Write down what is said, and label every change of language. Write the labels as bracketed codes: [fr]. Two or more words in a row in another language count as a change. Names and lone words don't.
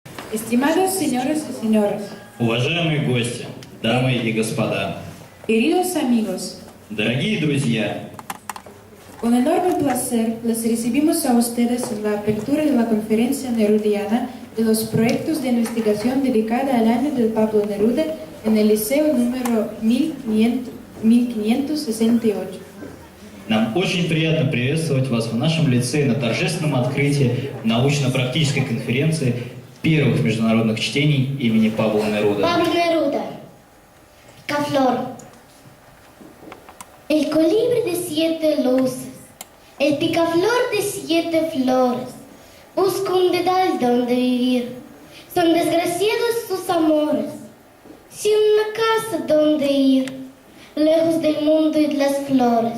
[es] Estimados señores y señoras, [ru] Уважаемые гости, дамы и господа, [es] queridos amigos, [ru] дорогие друзья, [es] con enorme placer les recibimos a ustedes en la apertura de la conferencia nerudiana de los proyectos de investigación dedicada al año del Pablo Neruda en el Liceo número 1568. [ru] нам очень приятно приветствовать вас в нашем лицее на торжественном открытии научно-практической конференции первых международных чтений имени Пабло Неруда. [es] Pablo Neruda, Picaflor. El colibrí de 7 luces, el picaflor de 7 flores, busca un dedal donde vivir. Son desgraciados sus amores, sin una casa donde ir, lejos del mundo y de las flores.